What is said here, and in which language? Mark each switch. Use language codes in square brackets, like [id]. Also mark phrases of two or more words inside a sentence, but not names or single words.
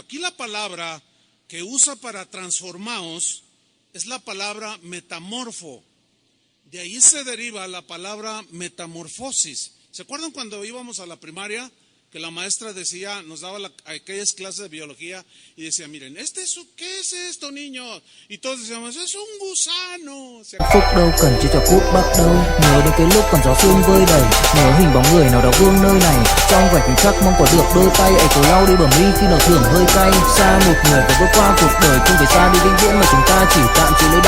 [es] Aquí la palabra que usa para transformaos es la palabra metamorfo. De ahí se deriva la palabra metamorfosis. ¿Se acuerdan cuando íbamos a la primaria? Que la maestra decía, nos daba aquellas clases de biología y decía: miren, ¿qué es esto, niños? Y todos decíamos: es un gusano. [vi] Phúc đâu cần chỉ cho phút bắt đầu, nhớ đến cái lúc còn gió sương vơi đầy, nhớ hình bóng người nào đó vương nơi này, trong vạch khoảnh khắc mong có được đôi tay ấy cổ lau đi bờ mi khi nào thường hơi cay. Xa một người phải vượt qua cuộc đời, không phải xa đi vĩnh viễn mà chúng ta chỉ tạm chịu lấy đau.